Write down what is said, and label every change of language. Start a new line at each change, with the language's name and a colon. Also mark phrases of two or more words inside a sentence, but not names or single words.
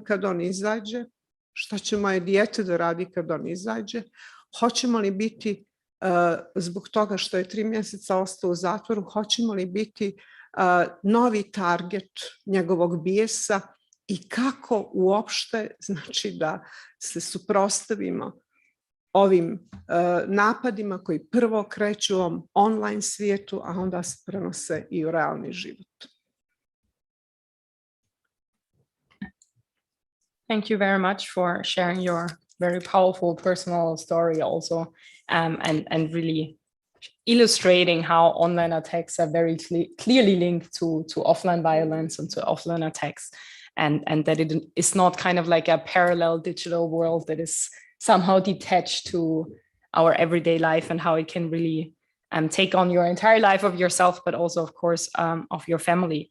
Bosnian: kad on izađe, šta će moje dijete da radi kad on izađe, hoćemo li biti, zbog toga što je 3 mjeseca ostao u zatvoru, hoćemo li biti novi target njegovog bijesa i kako uopšte znači da se suprotstavimo ovim napadima koji prvo kreću u ovom online svijetu, a onda se prenose i u realni život.
English: Thank you very much for sharing your very powerful personal story also, and really illustrating how online attacks are very clearly linked to offline violence and to offline attacks, and that it is not kind of like a parallel digital world that is somehow detached to our everyday life, and how it can really take on your entire life of yourself, but also, of course, of your family.